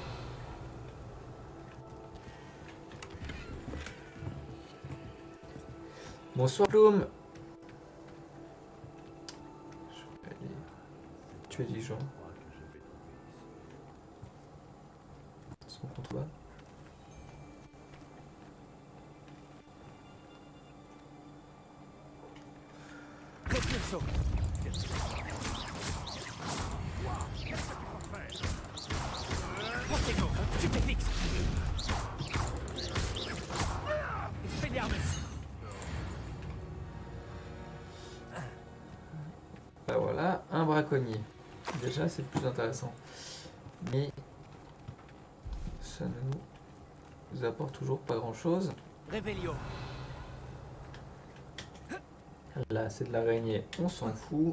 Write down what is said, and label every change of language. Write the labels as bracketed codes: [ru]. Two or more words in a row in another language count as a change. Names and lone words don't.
[fr] Bonsoir Plume. Je vais aller tuer des gens. Son contrebas. Repulso. Protego. Stupéfix. Expelliarmus. Bah voilà, un braconnier. déjà c'est plus intéressant. Mais ça ne nous apporte toujours pas grand chose. Revelio. Là c'est de l'araignée, on s'en fout.